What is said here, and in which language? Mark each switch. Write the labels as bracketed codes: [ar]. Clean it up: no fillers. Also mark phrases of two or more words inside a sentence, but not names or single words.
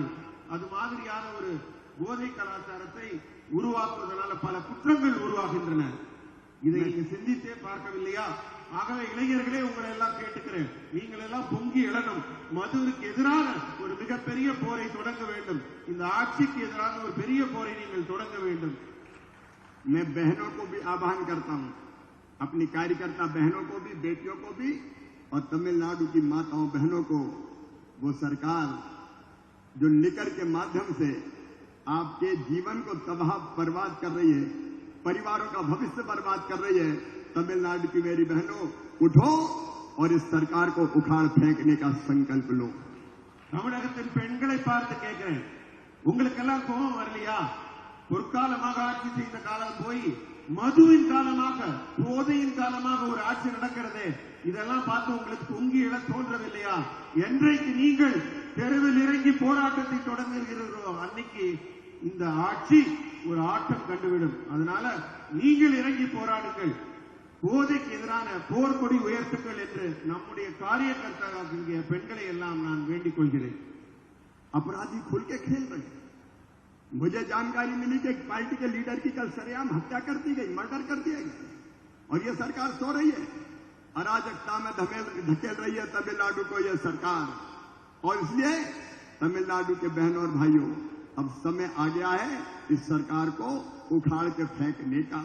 [ta] அது மாதிரியான ஒரு போதை கலாச்சாரத்தை உருவாக்குவதனால பல குற்றங்கள் உருவாகின்றன. இதை நீங்க சிந்தித்தே பார்க்கவில்லையா? ஆகவே இளைஞர்களே, உங்களை எல்லாம் கேட்டுக்கிறேன், நீங்கள் எல்லாம் பொங்கி எழணும். மதுவுக்கு எதிரான ஒரு மிகப்பெரிய போரை தொடங்க வேண்டும். இந்த ஆட்சிக்கு எதிரான ஒரு பெரிய போரை நீங்கள் தொடங்க வேண்டும். [hi] मैं बहनों को भी आह्वान करता हूं, अपनी कार्यकर्ता बहनों को भी, बेटियों को भी, और तमिलनाडु की माताओं बहनों को, वो सरकार जो लिकर के माध्यम से आपके जीवन को तबाह बर्बाद कर रही है, परिवारों का भविष्य बर्बाद कर रही है, तमिलनाडु की मेरी बहनों, उठो और इस सरकार को उखाड़ फेंकने का संकल्प लो। [ta] தமிழகத்தின் பெண்களை பார்த்து கேட்கிறேன், உங்களுக்கெல்லாம் கோபம் வரலையா? பொற்காலமாக ஆட்சி செய்த காலம் போய் மதுவின் காலமாக, போதையின் காலமாக ஒரு ஆட்சி நடக்கிறதே, இதெல்லாம் பார்த்து உங்களுக்கு பொங்கி எழ தோன்றவில்லையா? என்றைக்கு நீங்கள் தெருவில் இறங்கி போராட்டத்தை தொடங்குகிறீர்களோ அன்னைக்கு இந்த ஆட்சி ஒரு ஆட்டம் கண்டுவிடும். அதனால நீங்கள் இறங்கி போராடுங்கள், போதைக்கு எதிரான போர்க்கொடி உயர்த்துங்கள் என்று நம்முடைய காரியகர்த்தாவாகிய பெண்களை எல்லாம் நான் வேண்டிக் கொள்கிறேன். [hi] अपराधी खुल के खेल रहे हैं। मुझे जानकारी मिली कि एक पार्टी के लीडर की कल सरेआम हत्या कर दी गई, मर्डर कर दिया गया, और ये सरकार सो रही है, अराजकता में धकेल रही है तमिलनाडु को यह सरकार। और इसलिए तमिलनाडु के बहनों और भाइयों, अब समय आ गया है इस सरकार को उखाड़ के फेंकने का।